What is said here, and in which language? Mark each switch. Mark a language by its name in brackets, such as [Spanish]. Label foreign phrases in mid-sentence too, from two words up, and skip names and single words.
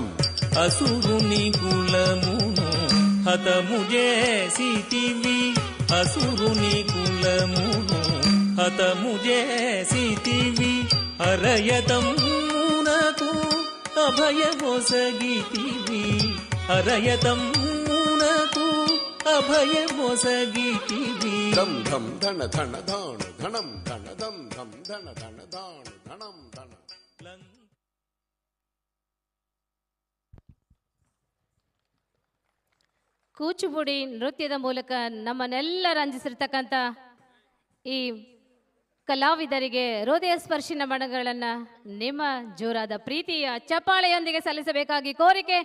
[Telugu] అసురుని కులమును హతము చేసితివి అసురుని కులమును హతము చేసితివి అరయతమునకు అభయమొసగితివి అరయతమునకు అభయమొసగితివి ధం ధం ధన ధన ధాను ధనం ధన ధం ధం ధన ధన ధాను ధనం ధన [Kannada] ಕೂಚುಪುಡಿ ನೃತ್ಯದ ಮೂಲಕ ನಮ್ಮನ್ನೆಲ್ಲ ರಂಜಿಸಿರ್ತಕ್ಕಂಥ ಈ ಕಲಾವಿದರಿಗೆ ಹೃದಯ ಸ್ಪರ್ಶಿನ ಬಣಗಳನ್ನು ನಿಮ್ಮ ಜೋರಾದ ಪ್ರೀತಿಯ ಚಪ್ಪಾಳೆಯೊಂದಿಗೆ ಸಲ್ಲಿಸಬೇಕಾಗಿ ಕೋರಿಕೆ.